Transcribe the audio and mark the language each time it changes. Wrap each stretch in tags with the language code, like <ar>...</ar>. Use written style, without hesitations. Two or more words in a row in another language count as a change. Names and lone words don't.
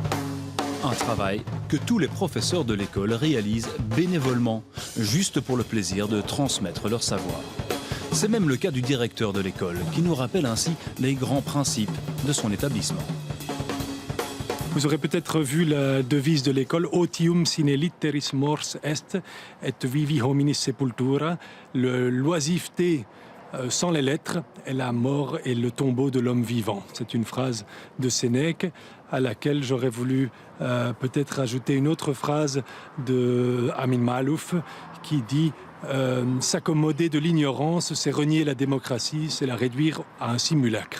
<fr>Un travail que tous les professeurs de l'école réalisent bénévolement, juste pour le plaisir de transmettre leur savoir. C'est même le cas du directeur de l'école, qui nous rappelle ainsi les grands principes de son établissement. Vous aurez peut-être vu la devise de l'école «</fr> <la>Otium sine litteris mors est, et vivi hominis sepultura ».</la> <fr>L'oisiveté sans les lettres est la mort et le tombeau de l'homme vivant. C'est une phrase de Sénèque à laquelle j'aurais voulu peut-être ajouter une autre phrase de Amin Maalouf qui dit « S'accommoder de l'ignorance, c'est renier la démocratie, c'est la réduire à un simulacre ».</fr>